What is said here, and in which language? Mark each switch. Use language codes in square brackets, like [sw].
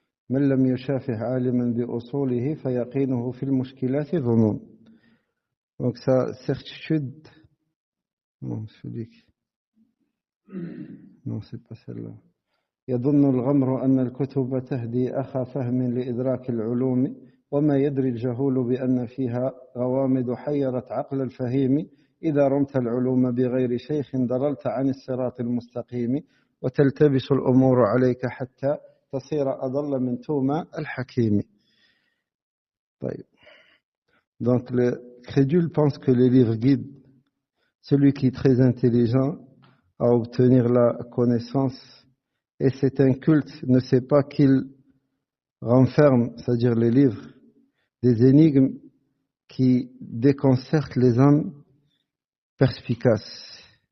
[ar] من لم يشافه عالما بأصوله فيقينه في المشكلات ظنون. [fr] Donc sa certitude, non, celui qui, non, c'est pas celle-là. [ar] يظن الغمر أن الكتب تهدي أخا فهم لإدراك العلوم وما يدري الجهول بأن فيها غوامض حيرت عقل الفهيم إذا رمت العلوم بغير شيخ ضللت عن الصراط المستقيم وتلتبس الأمور عليك حتى تصير أضل من توما الحكيم. طيب. [fr] Donc le crédule pense que les livres guident. Celui qui est très intelligent à obtenir la connaissance et cet inculte ne sait pas qu'il renferme, c'est-à-dire les livres, des énigmes qui déconcertent les âmes perspicaces.